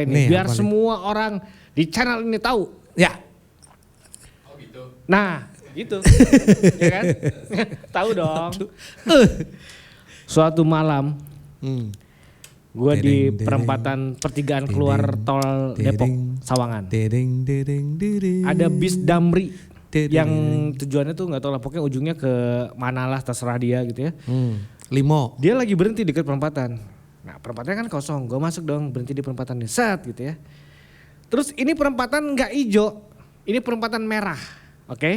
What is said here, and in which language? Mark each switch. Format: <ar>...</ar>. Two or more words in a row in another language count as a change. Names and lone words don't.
<id>Nih, nih, biar apa nih? semua orang di channel ini tahu. Ya. Nah, gitu. Ya kan? Tahu dong. Suatu malam Hmm. gue di Dedeng, perempatan pertigaan keluar dedeng, tol Depok dedeng, Sawangan. Dedeng dedeng dedeng. Ada bis Damri Dedeng. yang tujuannya tuh nggak tahu lah, pokoknya ujungnya ke mana lah, terserah dia gitu ya. Limo. Dia lagi berhenti dekat perempatan. Nah perempatannya kan kosong, gue masuk dong, berhenti di perempatan set gitu ya. Terus ini perempatan nggak hijau, ini perempatan merah, oke?</id>